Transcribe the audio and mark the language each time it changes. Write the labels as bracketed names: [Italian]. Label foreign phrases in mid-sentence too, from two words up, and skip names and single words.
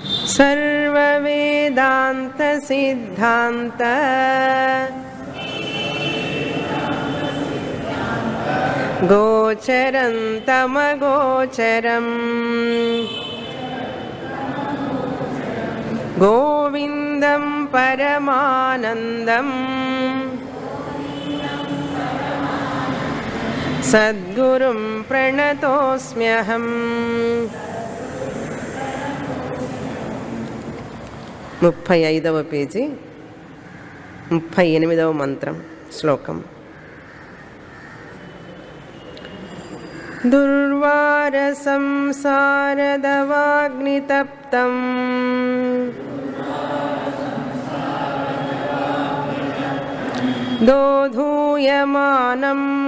[Sanskrit] सर्ववेदांत सिद्धांत गोचरं तमगोचरं गोविंदं परमानंदं सद्गुरुं प्रणतोऽस्म्यहम्. [Telugu] 35వ పేజీ 38వ మంత్రం శ్లోకం. [Sanskrit] दुर्वार संसारदवाग्नितप्तं दोधूयमानं